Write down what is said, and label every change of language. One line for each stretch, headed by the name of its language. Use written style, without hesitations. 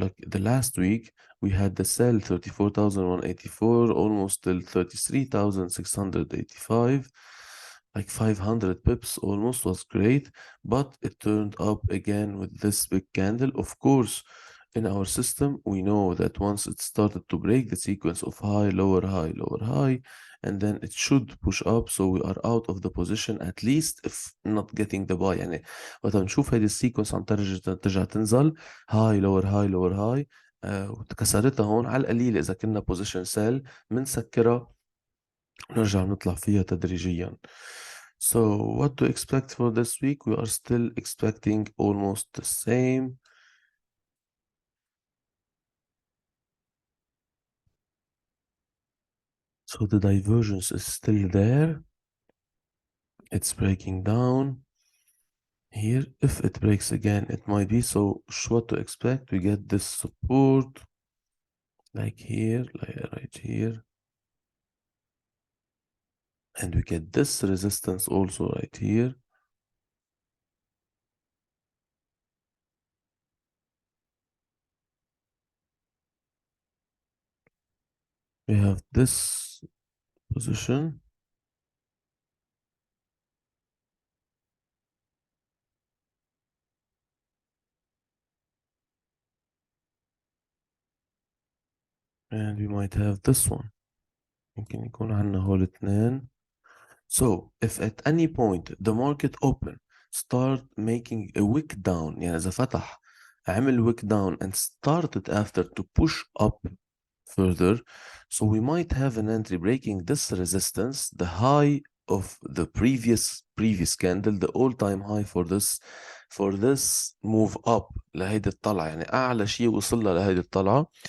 English: Like the last week we had the sell 34,184 almost till 33,685, like 500 pips almost, was great, but it turned up again with this big candle. Of course, in our system we know that once it started to break the sequence of high lower high lower high, and then it should push up, so we are out of the position at least if not getting the buy.
Arabic: يعني وقت نشوف هيدي السيكونس عم ترجع تنزل هاي لور هاي لور هاي وكسرتها هون على القليل، اذا كنا بوزيشن سيل بنسكرها ونرجع نطلع فيها تدريجيا.
English: So what to expect for this week? We are still expecting almost the same. So the divergence is still there. It's breaking down. Here, if it breaks again, it might be. So what to expect? We get this support like here, like right here. And we get this resistance also right here. We have this position. And we might have this one.
Arabic: يمكن يكون عندنا هول اثنين.
English: So if at any point the market open start making a wick down،
Arabic: يعني إذا فتح عمل
English: wick down and started after to push up further, so we might have an entry breaking this resistance, the high of the previous candle, the all-time high for this move up
Arabic: لهيدي الطلعة، يعني أعلى شيء وصلنا لهيدي الطلعة.